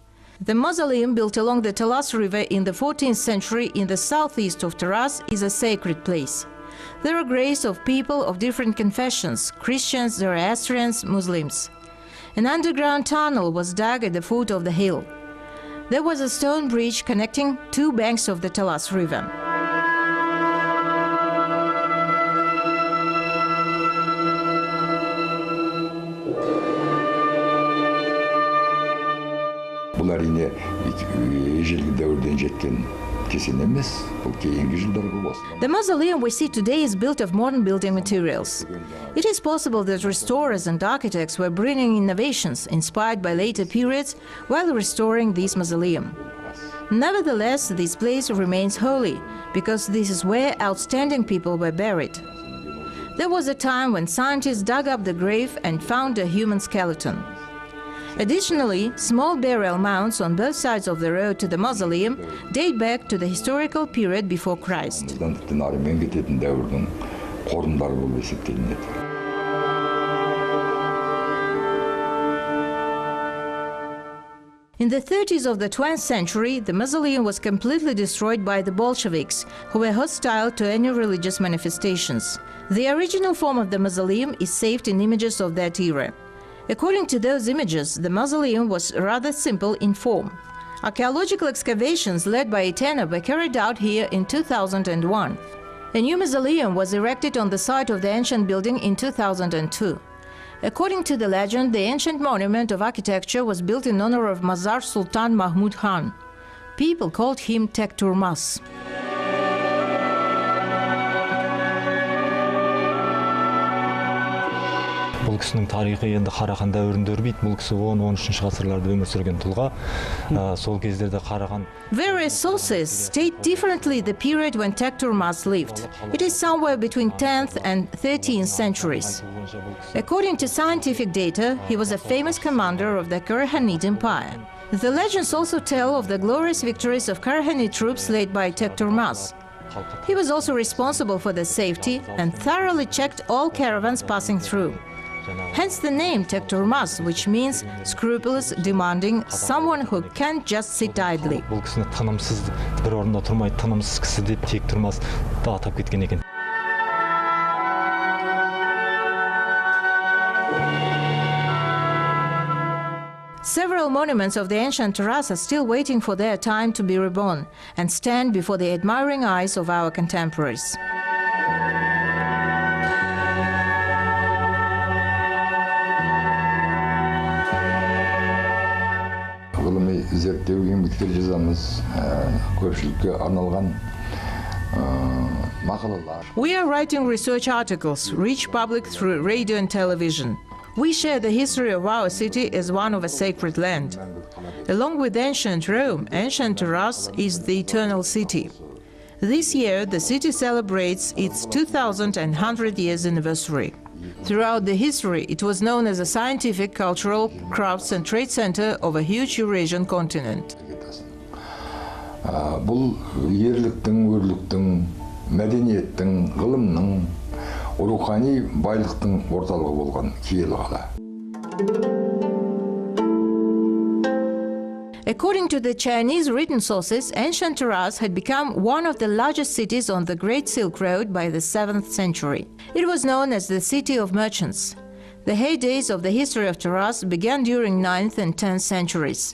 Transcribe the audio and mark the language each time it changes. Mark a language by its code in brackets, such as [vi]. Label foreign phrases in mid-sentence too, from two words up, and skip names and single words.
[en] The mausoleum built along the Talas River in the 14th century in the southeast of Taraz is a sacred place. There are graves of people of different confessions, Christians, Zoroastrians, Muslims. An underground tunnel was dug at the foot of the hill. There was a stone bridge connecting 2 banks of the Talas River. [kk] Бұл әрине ежелгі дәуірден жеткен кесен емес, бұл кейінгі жылдарғы басылған. [en] The mausoleum we see today is built of modern building materials. It is possible that restorers and architects were bringing innovations inspired by later periods while restoring this mausoleum. Nevertheless, this place remains holy because this is where outstanding people were buried. There was a time when scientists dug up the grave and found a human skeleton. Additionally, small burial mounds on both sides of the road to the mausoleum date back to the historical period before Christ. [kk] Тіптен арымен кететін дәуірдің қорымдары болып есептелінеді. [en] In the 30s of the 20th century, the mausoleum was completely destroyed by the Bolsheviks, who were hostile to any religious manifestations. The original form of the mausoleum is saved in images of that era. According to those images, the mausoleum was rather simple in form. Archaeological excavations led by Itena were carried out here in 2001. A new mausoleum was erected on the site of the ancient building in 2002. According to the legend, the ancient monument of architecture was built in honor of Mazar Sultan Mahmud Khan. People called him Tek Turmas. [kk] Бұл кісінің тарихы енді Қарахан дәуірінде өрбиді. Бұл кісі 10-13 ғасырларда өмір сүрген тұлға. Сол кездерде Қарахан. [en] Various sources state differently the period when Tek Turmas lived. It is somewhere between 10th and 13th centuries. According to scientific data, he was a famous commander of the Karahanid Empire. The legends also tell of the glorious victories of Karahanid troops led by Tek Turmas. He was also responsible for the safety and thoroughly checked all caravans passing through. Hence the name Tek Turmas, which means scrupulous, demanding, someone who can't just sit idly. [kk] Бұл кісіні тынымсыз, бір орында тұрмай тынымсыз кісі деп Тек Тұрмас да атап кеткен екен. [en] Several monuments of the ancient Taraz are still waiting for their time to be reborn and stand before the admiring eyes of our contemporaries. [kk] Ғылыми зерттеу еңбектер жазамыз, көпшілікке арналған мақалалар. [en] We are writing research articles, reach public through radio and television. We share the history of our city as one of a sacred land. Along with ancient Rome, ancient Taraz is the eternal city. This year, the city celebrates its 2100 years anniversary. Throughout the history, it was known as a scientific, cultural, crafts and trade center of a huge Eurasian continent. [kk] Бұл ерліктің, өрліктің, мәдениеттің, ғылымның, рухани байлықтың орталығы болған киелі қала. [en] According to the Chinese written sources, ancient Taraz had become one of the largest cities on the Great Silk Road by the 7th century. It was known as the City of Merchants. The heydays of the history of Taraz began during 9th and 10th centuries.